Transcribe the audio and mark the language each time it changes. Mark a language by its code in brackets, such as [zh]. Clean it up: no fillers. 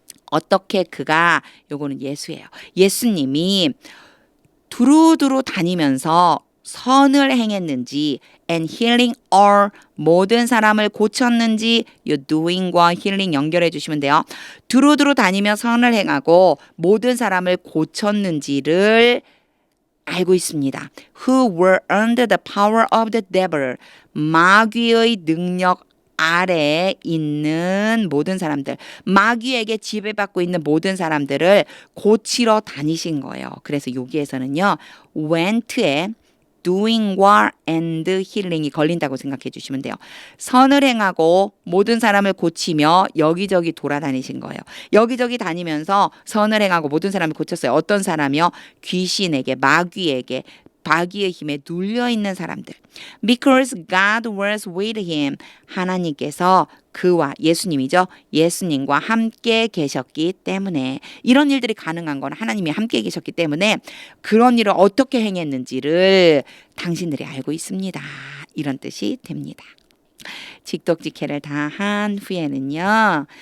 [ko] 어떻게 그가 요거는 예수예요. 예수님이 두루두루 다니면서 선을 행했는지 [en] and healing all [ko] 모든 사람을 고쳤는지 요 doing과 healing 연결해 주시면 돼요. 두루두루 다니며 선을 행하고 모든 사람을 고쳤는지를 알고 있습니다. [en] Who were under the power of the devil. [ko] 마귀의 능력 아래에 있는 모든 사람들, 마귀에게 지배받고 있는 모든 사람들을 고치러 다니신 거예요. 그래서 여기에서는요. went에 doing과 and healing이 걸린다고 생각해 주시면 돼요. 선을 행하고 모든 사람을 고치며 여기저기 돌아다니신 거예요. 여기저기 다니면서 선을 행하고 모든 사람을 고쳤어요. 어떤 사람이요? 귀신에게, 마귀에게, 마귀의 힘에 눌려 있는 사람들. [en] Because God was with him. [ko] 하나님께서 그와 예수님이죠. 예수님과 함께 계셨기 때문에 이런 일들이 가능한 건 하나님이 함께 계셨기 때문에 그런 일을 어떻게 행했는지를 당신들이 알고 있습니다. 이런 뜻이 됩니다. 직독직해를 다 한 후에는요.